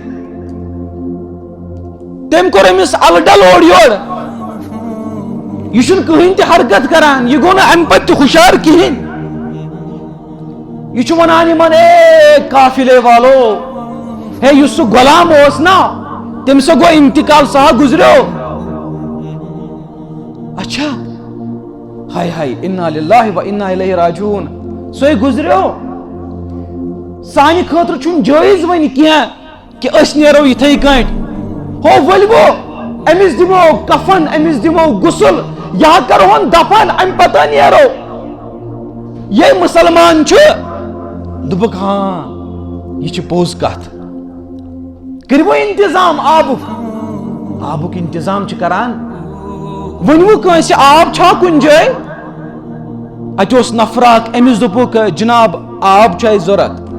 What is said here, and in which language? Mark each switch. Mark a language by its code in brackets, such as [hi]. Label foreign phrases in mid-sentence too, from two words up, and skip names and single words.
[ks] تٔمۍ کوٚر أمِس الہٕ ڈل اورٕ یورٕ یہ چھُنہٕ کٕہٕنۍ تہِ حرکت کران یہ گوٚو نہٕ امہِ پتہٕ تہِ ہُشار کِہیٖنۍ یہ چھُ ونان یِمن [ur] اے قافلے والو [ks] ہے یُس سُہ غلام اوس نا تٔمِس ہا گوٚو انتقال سُہ ہا گُزریو اچھا ہاے ہاے [ar] انا للہ و انا الیہ راجعون [ks] سُے گُزریو سانہِ خٲطرٕ چھُنہٕ جٲیز وۄنۍ کینٛہہ کہ أسۍ نیرو یِتھے کٲٹھۍ ہو ؤلِو أمِس دِمو کفن أمِس دِمو غسل یا کرہون دفن امہِ پتہٕ نیرو یہ مسلمان چھُ دوٚپُکھ ہاں یہ چھِ پوٚز کتھ کٔرِو انتظام آبُک انتظام چھِ کران ؤنِو کٲنٛسہِ آب چھا کُنہِ جایہِ اتہِ اوس نفر اکھ أمِس دوٚپُکھ جناب آب چھُ اسہِ ضوٚرتھ